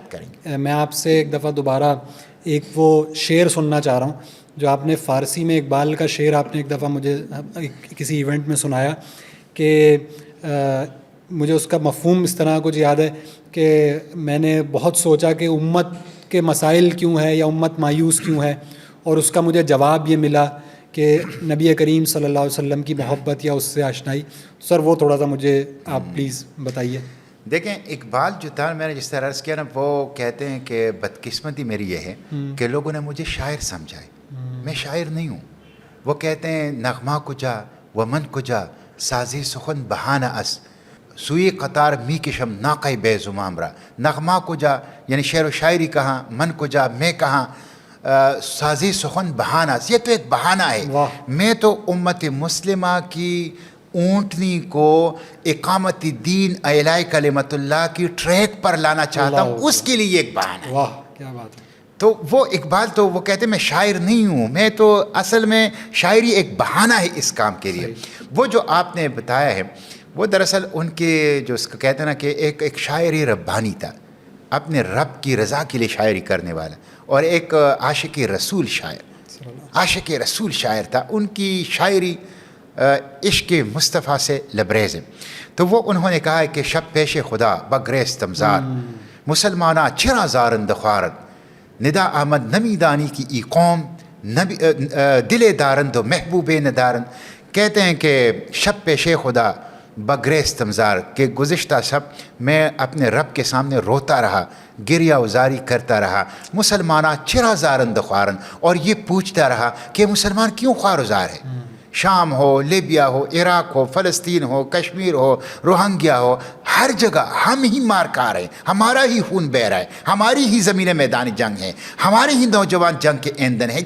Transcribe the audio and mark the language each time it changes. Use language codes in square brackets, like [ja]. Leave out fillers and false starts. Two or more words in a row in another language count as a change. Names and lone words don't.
[ur] میں آپ سے ایک دفعہ دوبارہ ایک وہ شعر سننا چاہ رہا ہوں جو آپ نے فارسی میں اقبال کا شعر آپ نے ایک دفعہ مجھے کسی ایونٹ میں سنایا کہ مجھے اس کا مفہوم اس طرح کچھ یاد ہے کہ میں نے بہت سوچا کہ امت کے مسائل کیوں ہے یا امت مایوس کیوں ہے، اور اس کا مجھے جواب یہ ملا کہ نبی کریم صلی اللہ علیہ وسلم کی محبت یا اس سے آشنائی. سر وہ تھوڑا سا مجھے آپ پلیز بتائیے. دیکھیں اقبال جو تھا، میں نے جس طرح عرض کیا نا، وہ کہتے ہیں کہ بدقسمتی میری یہ ہے کہ لوگوں نے مجھے شاعر سمجھا ہے، میں شاعر نہیں ہوں. وہ کہتے ہیں [fa] نغمہ کجا و من کجا سازی سخن بہانہ اس سوئی قطار می کشم ناقہ بے زمام را. نغمہ کجا [ur] یعنی شعر و شاعری کہاں، [fa] من کجا [ur] میں کہاں، [fa] سازی سخن بہانہ. [ur] یہ تو ایک بہانہ ہے. میں تو امت مسلمہ کی اونٹنی کو اقامت دین [ar] اعلاء کلمت اللہ [ur] کی ٹریک پر لانا چاہتا ہوں، اس کے لیے ایک بہانہ ہے. واہ کیا بات ہے. تو وہ اقبال تو وہ کہتے ہیں میں شاعر نہیں ہوں، میں تو اصل میں شاعری ایک بہانہ ہے اس کام کے لیے. وہ جو آپ نے بتایا ہے وہ دراصل ان کے جو اس کو کہتے ہیں نا کہ ایک شاعری ربانی تھا، اپنے رب کی رضا کے لیے شاعری کرنے والا، اور ایک عاشق رسول شاعر تھا. ان کی شاعری عشق مصطفیٰ سے لبریز ہے. تو وہ انہوں نے کہا ہے کہ [fa] شب پیش خدا بگریز تمزار مسلمانہ چرا زارند خوارد ندا آمد نمی دانی کی ای قوم دل دارند و محبوب ندارند. [ur] کہتے ہیں کہ [fa] شب پیش خدا بگریز تمزار [ur] کہ گزشتہ شب میں اپنے رب کے سامنے روتا رہا، گریہ وزاری کرتا رہا. [fa] مسلمانہ چرا زارند خوارن، [ur] اور یہ پوچھتا رہا کہ مسلمان کیوں خوار وزار ہے. شام ہو، لیبیا ہو، عراق ہو، فلسطین ہو، کشمیر ہو، روہنگیا ہو، ہر جگہ ہم ہی مار کھا رہے ہیں، ہمارا ہی خون بہہ رہا ہے، ہماری ہی زمین میدان جنگ ہے، ہمارے ہی نوجوان جنگ کے ایندھن ہیں.